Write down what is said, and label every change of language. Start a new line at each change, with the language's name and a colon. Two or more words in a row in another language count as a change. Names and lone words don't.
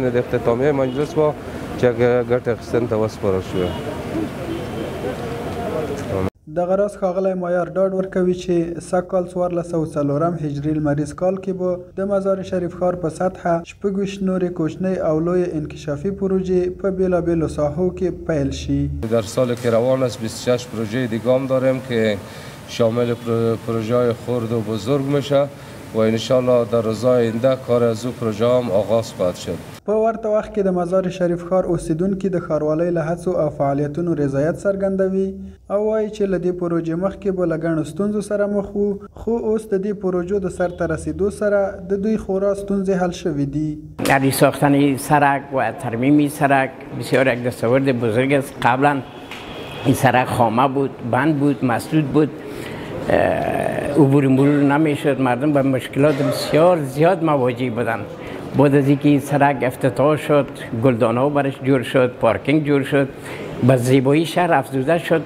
Pashto: نن د اختتامیې مجلس و چې ګټې اخیستنې ته وسپارل شوې. دغه راز ښاغلی مایار ډاډ ورکوي چې سږکال 1404 هجري لمریز کال کې به د مزار شریف ښار په سطحه 26 نورې کوچنۍ او لویې انکشافي پروژې په بیلابیلو ساحو کې پیل شي.
Persian: در سال که روان است 26 پروژه دیگه هم داریم که شامل پروژه خرد و بزرگ میشه و انشالله در روزهای آینده کار از او پروژه هم آغاز خواهد شد.
Pashto: په ورته وخت کې د مزار شریف ښار اوسیدونکي د ښاروالۍ له هڅو او فعالیتونو رضایت څرګندوي او وایي چې له دې پروژې مخکې به له ګڼو ستونزو سره مخ وو، خو اوس د دې پروژو د سرته رسیدو سره د دوی خورا ستونزې حل شوې دي.
Persian: در ساختن سرک و ترمیم سرک بسیار یک دستاورد بزرگ است. قبلا این سرک خامه بود، بند بود، مسدود بود، عبور مرور نمیشد، مردم به مشکلات بسیار زیاد مواجه بودند. بعد از اینکه این سرک افتتاح شد، گلدان‌ها برش جور شد، پارکینگ جور شد، به زیبایی شهر افزوده شد.